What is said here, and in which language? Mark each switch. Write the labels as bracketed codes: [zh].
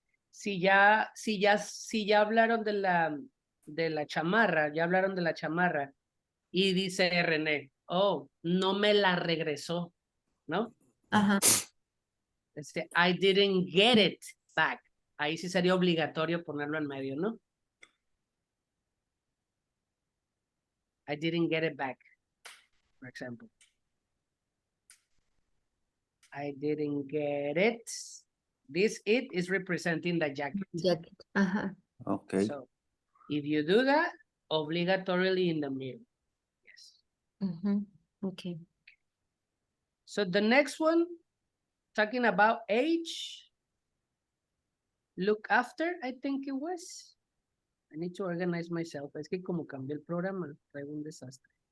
[es] Si ya hablaron de la chamarra, ya hablaron de la chamarra, y dice René, oh, no me la regresó, ¿no? Ajá. [en] I didn't get it back. [es] Ahí sí sería obligatorio ponerlo en medio, ¿no? [en] I didn't get it back, for example. I didn't get it. This it is representing the jacket. Jacket. Ajá. Okay. So if you do that, obligatorily in the middle. Yes. Ujú. Okay. So the next one, talking about age, look after, I think it was. I need to organize myself. [es] Es que como cambié el programa, traigo un desastre.